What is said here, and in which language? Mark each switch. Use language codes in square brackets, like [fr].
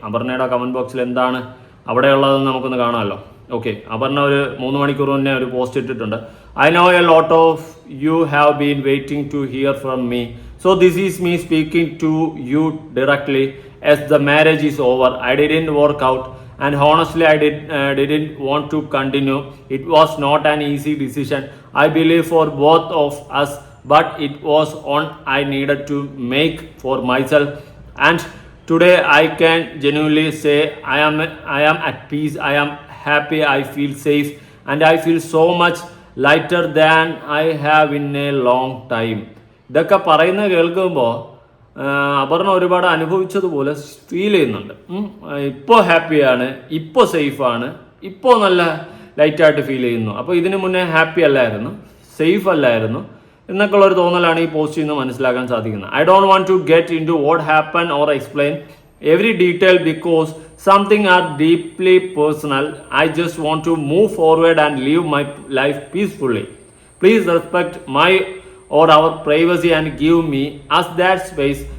[ml] അപർണയുടെ comment ബോക്സിൽ എന്താണ് അവിടെയുള്ളതെന്ന് നമുക്കൊന്ന് കാണാമല്ലോ. ഓക്കെ, അപർണ ഒരു 3 മണിക്കൂർ മുന്നേ ഒരു പോസ്റ്റ് ഇട്ടിട്ടുണ്ട്. [en] I know a lot of you have been waiting to hear from me, so this is me speaking to you directly as the marriage is over. I didn't work out and honestly I didn't want to continue. It was not an easy decision, I believe, for both of us, but it was one I needed to make for myself, and today I can genuinely say I am at peace, I am happy, I feel safe, and I feel so much lighter than I have in a long time. [ml] ഇതൊക്കെ പറയുന്നത് കേൾക്കുമ്പോൾ അപർണ ഒരുപാട് അനുഭവിച്ചതുപോലെ feel ചെയ്യുന്നുണ്ട്. ഇപ്പോൾ ഹാപ്പിയാണ്, ഇപ്പോൾ സേഫാണ്, ഇപ്പോൾ നല്ല ലൈറ്റായിട്ട് ഫീൽ ചെയ്യുന്നു. അപ്പോൾ ഇതിനു മുന്നേ ഹാപ്പി അല്ലായിരുന്നു, സേഫ് അല്ലായിരുന്നു എന്നൊക്കെ ഉള്ളൊരു തോന്നലാണ് ഈ പോസ്റ്റിൽ നിന്ന് മനസ്സിലാക്കാൻ സാധിക്കുന്നത്. [en] I don't want to get in to what happen or explain every detail because something are deeply personal. I just want to move forward and live my life peacefully. Please respect my or our privacy and give me us that space.